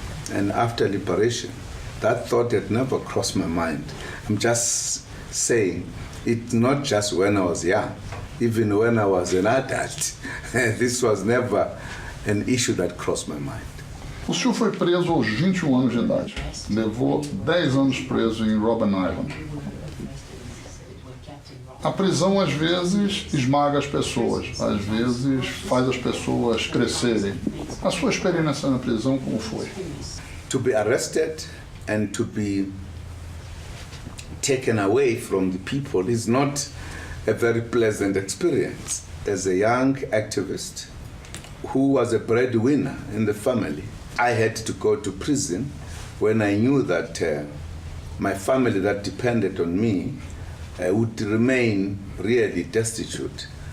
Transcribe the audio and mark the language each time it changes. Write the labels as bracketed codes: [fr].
[en] And after liberation, that thought had never crossed my mind. I'm just saying, it's not just when I was young, even when I was an adult, this was never an issue that crossed my mind. [pt] O senhor foi preso aos 21 anos de idade. Levou 10 anos preso em Robben Island. A prisão, às vezes, esmaga as pessoas, às vezes faz as pessoas crescerem. A sua experiência na prisão, como foi? [en] To be arrested and to be taken away from the people is not a very pleasant experience. As a young activist who was a breadwinner in the family, I had to go to prison when I knew that my family that depended on me would remain really destitute.